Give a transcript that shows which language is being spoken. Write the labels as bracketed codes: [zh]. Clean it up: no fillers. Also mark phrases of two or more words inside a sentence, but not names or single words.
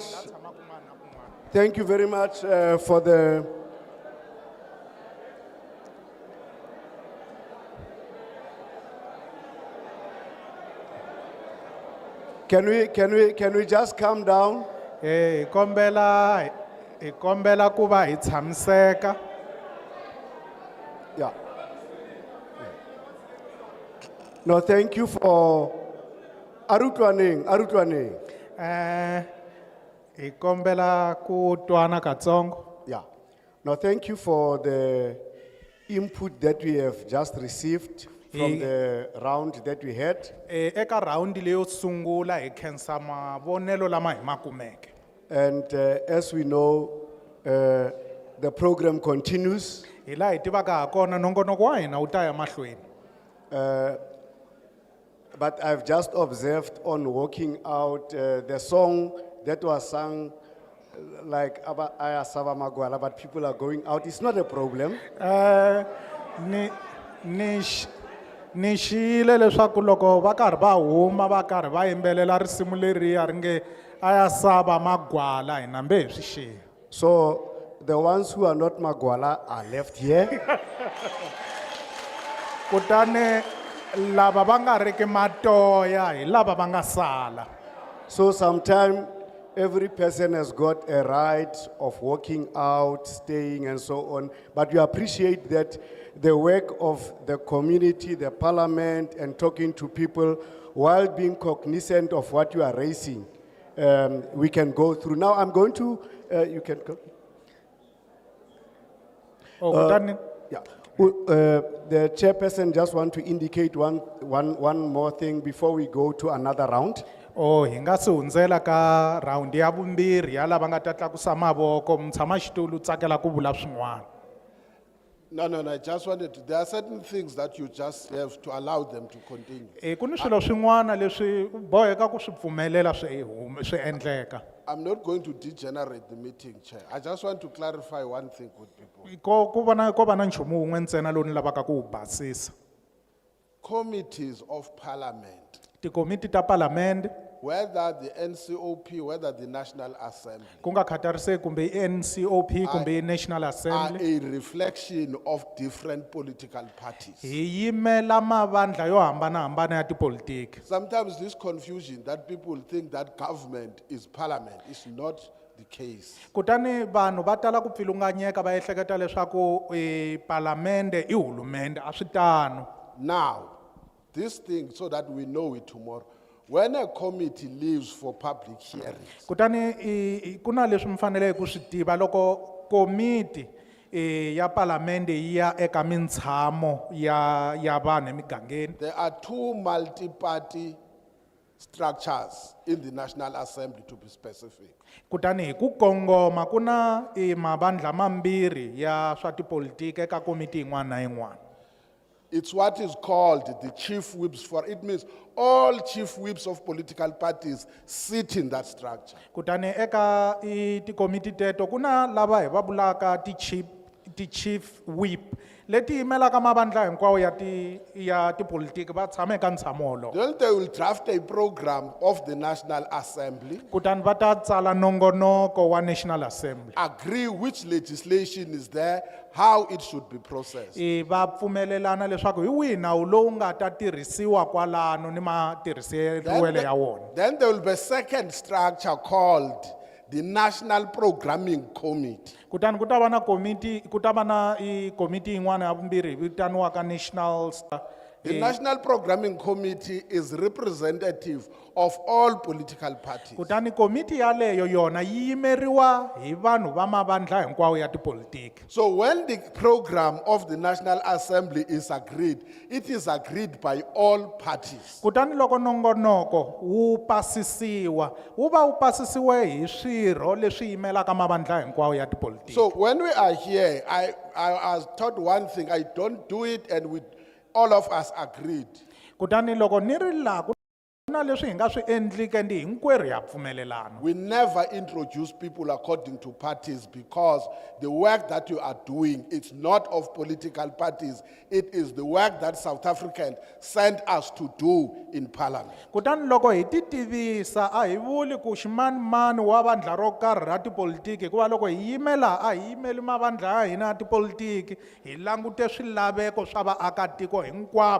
[en] Thank you very much for the. Can we just calm down? [ts] Kombela kuba hi tshamiseka. [en] Yeah. No, thank you for Arutwaning. [ts] Hi kombela ku twana katsongo. [en] Yeah. Now, thank you for the input that we have just received from the round that we had. [ts] Eka round leyo sungula hi khensa mavonelo lama hi ma kumeke. [en] And as we know, the program continues. [ts] Hi laha hi tivaka ha kona nongonoko wa hina wu ta ya mahlweni. [en] But I've just observed on walking out the song that was sung like Aya Sava Magwala, but people are going out. It's not a problem. [ts] Ni xiyile leswaku loko va karhi va huma va karhi va yimbelela risimu leriya ri nge aya sava magwala hina mbe hi swi xiya. [en] So the ones who are not Magwala are left here. [ts] Kutani lava va nga riki matoya hi lava va nga sala. [en] So sometime every person has got a right of walking out, staying and so on. But we appreciate that the work of the community, the parliament and talking to people while being cognizant of what you are raising, we can go through. Now I'm going to, you can go. Yeah. The chairperson just want to indicate one more thing before we go to another round. [ts] Oh, hi nga si hundzela ka round ya vumbirhi ya lava nga ta tlakusa mavoko mutshama xitulu tsakela ku vula swin'wana. [en] No, I just wanted to, there are certain things that you just have to allow them to continue. [ts] Ku ni swilo swin'wana leswi boheka ku swi pfumelela swi endleka. [en] I'm not going to degenerate the meeting, Chair. I just want to clarify one thing with people. [ts] Ko va na nchumu wun'we ntsena lowu ni lavaka ku wu basisa. [en] Committees of Parliament, [ts] Tikomiti ta palamende [en] whether the NCOP, whether the National Assembly, [ts] ku nga khatariseki kumbe i NCOP kumbe i National [en] are Assembly a reflection of different political parties. [ts] hi yimela mavandla yo hambanahambana ya tipolitiki. [en] Sometimes this confusion that people think that government is parliament is not the case. [ts] Kutani vanhu va tala ku pfilunganyeka va ehleketa leswaku palamende i hulumende a swi tano. [en] Now, this thing, so that we know it tomorrow, when a committee leaves for public hearings, [ts] Kutani ku na leswi mi faneleke ku swi tiva loko komiti ya palamende yi ya eka mitshamo ya vanhu emigangeni. [en] there are two multi-party structures in the National Assembly, to be specific. [ts] Kutani hi ku kongoma ku na mavandla mambirhi ya swa tipolitiki eka komiti yin'wana na yin'wana. [en] It's what is called the chief whips for, it means all chief whips of political parties sit in that structure. [ts] Kutani eka tikomiti teto ku na lava hi va vulaka ti- [en] chief whip [ts] leti yimelaka mavandla hinkwawo ya tipolitiki va tshama eka ntshamo wolowo. [en] Then they will draft a program of the National Assembly, [ts] Kutani va ta tsala nongonoko wa National Assembly. [en] agree which legislation is there, how it should be processed. [ts] Va pfumelelana leswaku hi wihi nawu lowu nga ta tirhisiwa kwalano ni matirhiseriwele ya wona. [en] Then there will be a second structure called the National Programming Committee. [ts] Kutani ku ta va na komiti yin'wana ya vumbirhi vitaniwaka National [en] The National Programming Committee is representative of all political parties. [ts] Kutani komiti yaleyo yona yi yimeriwa hi vanhu va mavandla hinkwawo ya tipolitiki. [en] So when the program of the National Assembly is agreed, it is agreed by all parties. [ts] Kutani loko nongonoko wu pasisiwa wu va wu pasisiwe hi swirho leswi yimelaka mavandla hinkwawo ya tipolitiki. [en] So when we are here, I was taught one thing, I don't do it, and all of us agreed. [ts] Kutani loko ni ri laha ku na leswi hi nga swi endlike ndi hinkwerhu ya pfumelelana. [en] We never introduce people according to parties, because the work that you are doing, it's not of political parties. It is the work that South Africans sent us to do in Parliament. [ts] Kutani loko hi ti tivisa a hi vuli ku ximanimani wa vandla ro karhi ra tipolitiki hikuva loko hi yimela a hi yimeli mavandla ya hina ya tipolitiki hi langute swilaveko swa vaakatiko hinkwavo.